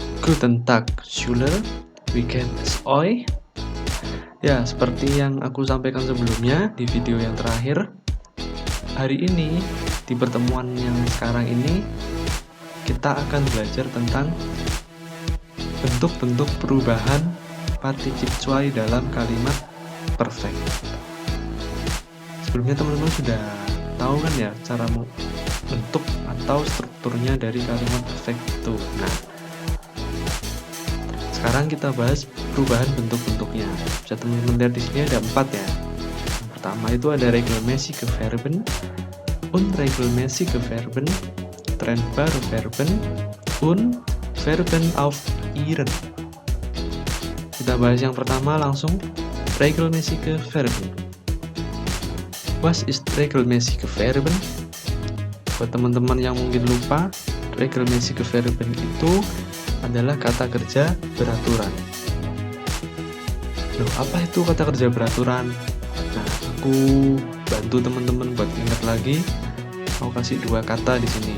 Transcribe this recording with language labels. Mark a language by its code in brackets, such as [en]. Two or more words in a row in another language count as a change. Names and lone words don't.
[de] Guten Tag, Schüler. Wie geht es euch? [id] Ya, seperti yang aku sampaikan sebelumnya di video yang terakhir, hari ini di pertemuan yang sekarang ini kita akan belajar tentang bentuk-bentuk perubahan [de] particip zwei [id] dalam kalimat perfect. Sebelumnya teman-teman sudah tahu kan ya cara bentuk atau strukturnya dari kalimat perfect itu. Nah, sekarang kita bahas perubahan bentuk-bentuknya. Bisa teman-teman lihat di sini ada 4 ya. Yang pertama itu ada [de] regelmäßige Verben, unregelmäßige Verben, trennbare Verben, und Verben auf ihren. [id] Kita bahas yang pertama langsung, [de] regelmäßige Verben. Was ist regelmäßige Verben? [id] Buat teman-teman yang mungkin lupa, [de] regelmäßige Verben [id] itu adalah kata kerja beraturan. Loh, apa itu kata kerja beraturan? Nah, aku bantu teman-teman buat ingat lagi. Mau kasih 2 kata di sini.